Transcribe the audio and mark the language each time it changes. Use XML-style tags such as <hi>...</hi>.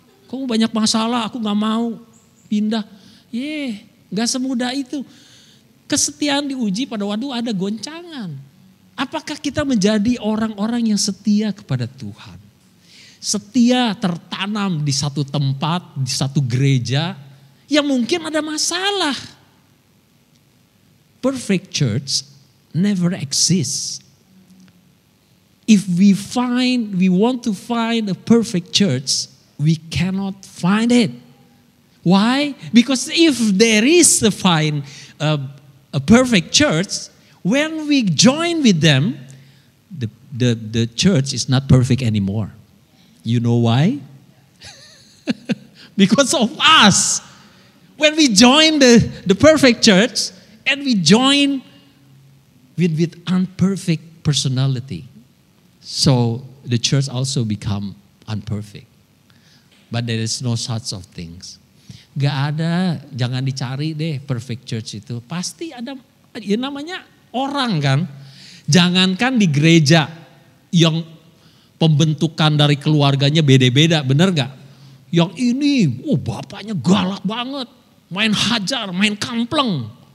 <id>Kamu banyak masalah, aku gak mau pindah. Gak semudah itu. Kesetiaan diuji pada waktu ada goncangan. Apakah kita menjadi orang-orang yang setia kepada Tuhan? Setia tertanam di satu tempat, di satu gereja. Yang mungkin ada masalah.</id> <en>Perfect church never exists. If we want to find a perfect church, we cannot find it. Why? Because if there is a perfect church, when we join with them, the church is not perfect anymore. You know why? Because of us. When we join the perfect church, and we join with unperfect personality. So the church also become unperfect. But there is no such of things.</en> <id>Gak ada, jangan dicari deh perfect church itu. Pasti ada, ya namanya orang kan. Jangankan di gereja yang pembentukan dari keluarganya beda-beda, bener gak? Yang ini, bapaknya galak banget, main hajar, main kampleng.</id>